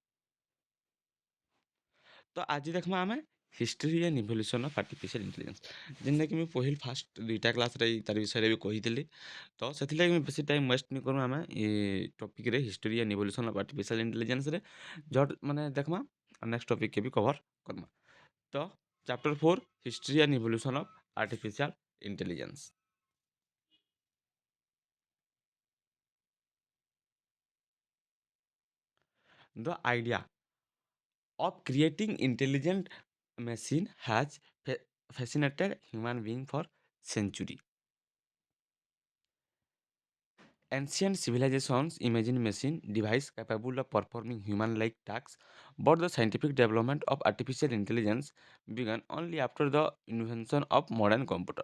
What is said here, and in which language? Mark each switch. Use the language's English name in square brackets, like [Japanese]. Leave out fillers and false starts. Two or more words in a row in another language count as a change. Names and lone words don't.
[Sambalpuri] ତ ଆଜି ଦେଖମା ଆମେ [English] History and Evolution of Artificial Intelligence [Sambalpuri] ଯେନ୍ଟାକି ମୁଇଁ ପହିଲ ଫାଷ୍ଟ ଦୁଇଟା କ୍ଲାସ୍ରେ ତାର ବିଷୟରେ ବି କହିଥିଲି। ତ ସେଥିଲାଗି ମୁଇଁ ବେଶୀ [English] time waste [Sambalpuri] ନି କରୁ ଆମେ ଇ ଟପିକ୍ରେ [English] History and Evolution of Artificial Intelligence [Sambalpuri] ଜଟ୍ ମାନେ ଦେଖମା [English] next topic [Sambalpuri] ବି କଭର କରମା। [English] ତ Chapter 4 History and Evolution of Artificial Intelligence. The idea of creating intelligent machine has fascinated human being for century. Ancient civilizations imagined machine device capable of performing human-like tasks, but the scientific development of artificial intelligence began only after the invention of modern computer.